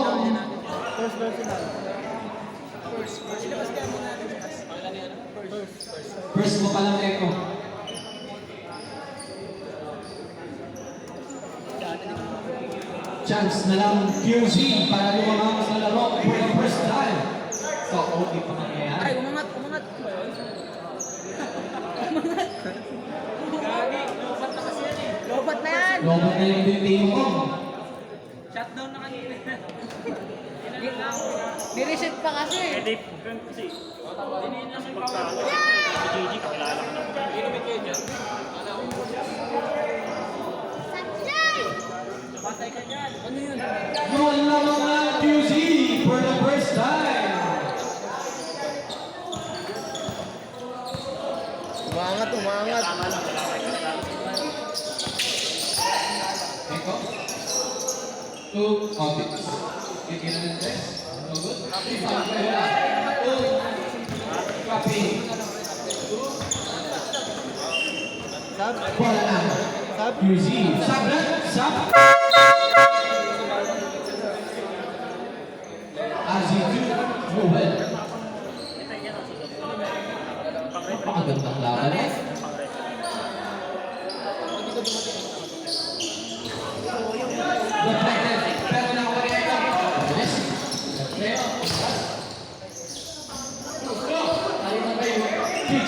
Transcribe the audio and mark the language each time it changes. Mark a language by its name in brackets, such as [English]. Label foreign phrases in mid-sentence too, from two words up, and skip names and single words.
[English] First personal. [Filipino] First mo pa lang Eko. Chance na lang QZ para lumamang sa laro [English] for the first time. [Filipino] So, okay pa mangyayari. Ay, umangat. Umangat. Gagi, lobat na kasi yan eh. Lobat na yan. Lobot na yung team mo. Shutdown na kanina. Ni-reset pa kasi. Eh, di, kasi, pagka, si JG, kakilala ko na. Patay ka dyan. Ano yun? Yun lamang ang QZ [English] for the first time. [Filipino] Umangat, umangat. Tama lang, wala kayo kakilala. Eko. Two, Otis. Kikinan ng tres. [English] No good. [Filipino] Isang pera. Two. Copy. Sab? Wala. Sab? QZ. Sab na. Sab. RZ2. Ruben. Napakagandang laban eh. Deflected. Pero nakuha ni Eko. Yes. GG.